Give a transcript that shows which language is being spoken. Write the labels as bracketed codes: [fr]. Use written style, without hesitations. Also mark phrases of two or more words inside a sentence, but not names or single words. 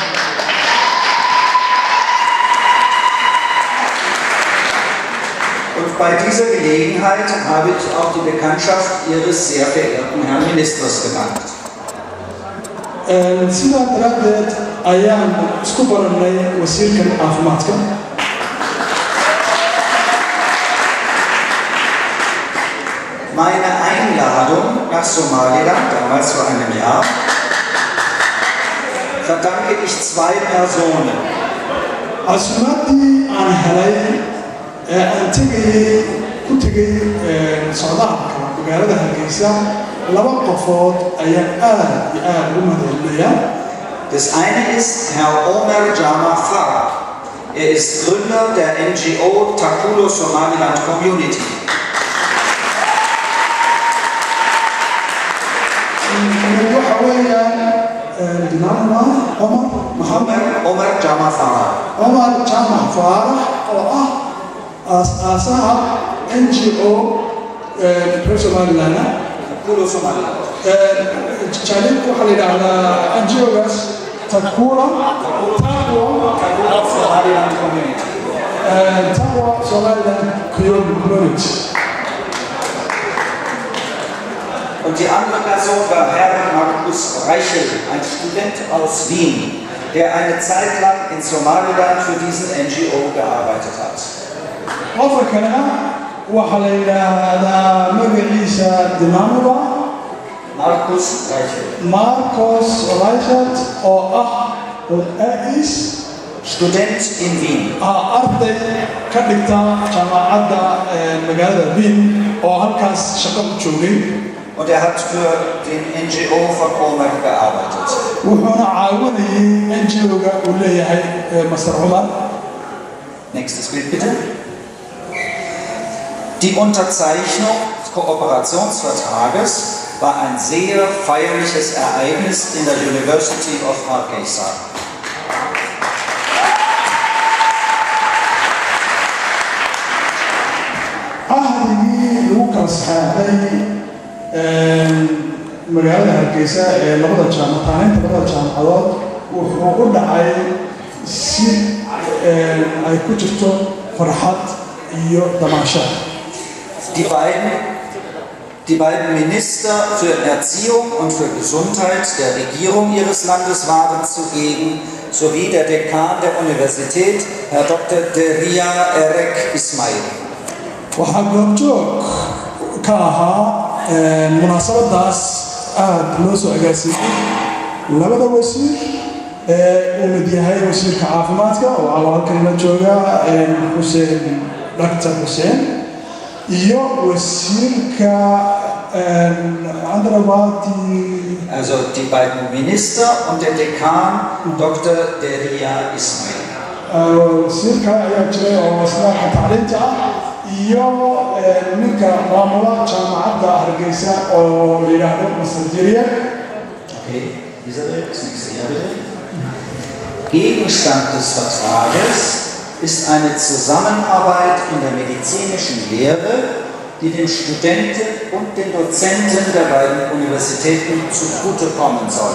[de] Und bei dieser Gelegenheit habe ich auch die Bekanntschaft Ihres sehr verehrten Herrn Ministers gemacht. [so] sidaa daraaddeed ayaan isku barannay wasiirka caafimaadka. [de] Meine Einladung nach Somaliland, damals vor einem Jahr, verdanke ich 2 Personen. [so] casuumaadii aan helay ee aan ku tegay socdaalka magaalada Hargeysa 2 qofood ayaan aad iyo aad ugu mahadcelinayaa. [de] Das eine ist Herr Omar Jama Farah. Er ist Gründer der NGO Takulo Somaliland Community. [so] waxa weeyaan Omar Jama Farah. Omar Jama Farah oo ah aasaha NGO Somaliland. Takulo Somaliland. Challenge waxaa la yidhaahdaa NGO-gaas Takulo Somaliland Community. Somaliland Community. [de] Und die andere Person war Herr Markus Reichel, ein Student aus Wien, der eine Zeit lang in Somaliland für diesen NGO gearbeitet hat. [so] qofka kale waxaa la yidhaahdaa magaciisa Dimamuba Markus Reichel. Marcos Reichelt oo is [de] Student in Wien. [so] arday ka dhigta jaamacadda magaalada Wien oo halkaas shaqo u joogay. [de] Und er hat für den NGO von Omar gearbeitet. [so] wuxuuna caawinayay NGO-ga uu leeyahay Master Omar. [de] Nächstes Bild bitte. Die Unterzeichnung des Kooperationsvertrages war ein sehr feierliches Ereignis in der University of Hargeisa. [so] ahdigii lagu kala saxeexday magaalada Hargeysa ee labada jaamacadood wuxuu u dhacay si ay ku jirto farxad iyo damaashaad. [de] Die beiden Minister für Erziehung und für Gesundheit der Regierung ihres Landes waren zugegen, sowie der Dekan der Universität, Herr Dr. Deria Erek Ismail. [so] waxaa goobjoog ka ahaa munaasabadaas aad loo soo agaasiiyey labada wasiir uu mid yahay wasiirka caafimaadka oo halkan la jooga Dr. Hussein iyo wasiirka [de] also die beiden Minister und der Dekan Dr. Deria Ismail. [so] wasiirka ayaa jiray oo wasaaradda tacliinta iyo ninka maamula jaamacadda Hargeysa oo la yiraahdo Mr. Deria. [de] Okay, Isabel, das nächste Jahr bitte. Gegenstand des Vertrages ist eine Zusammenarbeit in der medizinischen Lehre, die den Studenten und den Dozenten der beiden Universitäten zugutekommen soll.